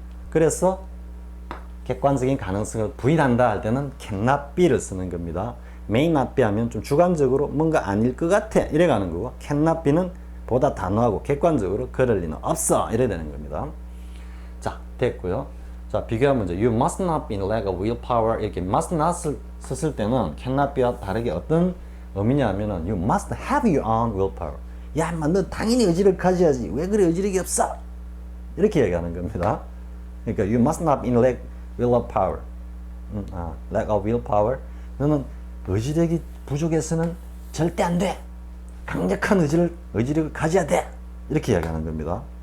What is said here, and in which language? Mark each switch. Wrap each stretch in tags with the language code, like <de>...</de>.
<ko>그래서 객관적인 가능성을 부인한다 할 때는</ko> <en>cannot be</en> <ko>를 쓰는 겁니다.</ko> <en>may not be</en> <ko>하면 좀 주관적으로 뭔가 아닐 것 같아 이래 가는 거고</ko> <en>cannot be</en> <ko>는 보다 단호하고 객관적으로 그럴 리는 없어 이래 되는 겁니다. 자, 됐고요. 자, 비교한 문제.</ko> <en>You must not be in lack of willpower.</en> <ko>이렇게 must not을 썼을 때는 cannot be와 다르게 어떤 의미냐 하면은</ko> <en>you must have your own willpower.</en> <ko>야, 인마 너 당연히 의지를 가져야지. 왜 그래 의지력이 없어? 이렇게 얘기하는 겁니다. 그러니까</ko> <en>you must not be in lack willpower. lack of willpower.</en> <ko>너는 의지력이 부족해서는 절대 안 돼. 강력한 의지력을 가져야 돼. 이렇게 이야기하는 겁니다.</ko>